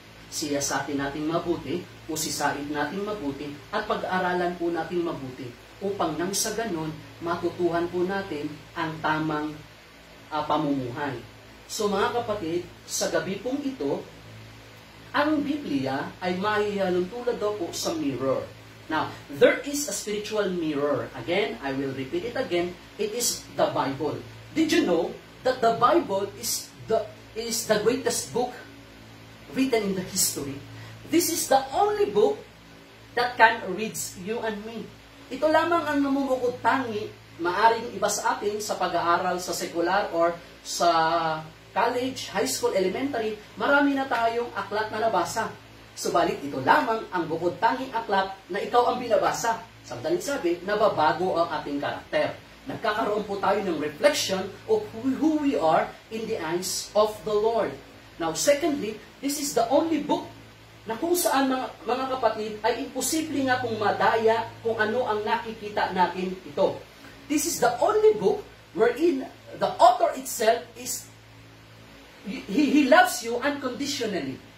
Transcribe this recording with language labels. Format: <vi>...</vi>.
<tl>Siyasatin natin mabuti, o sisaid natin mabuti, at pag-aaralan po natin mabuti, upang nang sa ganon, matutuhan po natin ang tamang pamumuhay. So mga kapatid, sa gabi pong ito, ang Biblia ay mahihalong tulad daw po sa mirror.</tl> <en>Now, there is a spiritual mirror. Again, I will repeat it again. It is the Bible. Did you know that the Bible is the greatest book written in the history? This is the only book that can read you and me.</en> <tl>Ito lamang ang namumukod tangi, maaring iba sa atin sa pag-aaral sa secular or sa college, high school, elementary, marami na tayong aklat na nabasa. Subalit ito lamang ang bukod tanging aklat na ikaw ang binabasa. Sa madaling sabi, nababago ang ating karakter. Nagkakaroon po tayo ng</tl> <en>reflection of who we are in the eyes of the Lord. Now, secondly, this is the only book</en> <tl>na kung saan mga kapatid ay imposible nga kung madaya kung ano ang nakikita natin ito.</tl> <en>This is the only book wherein the author itself is he loves you unconditionally.</en>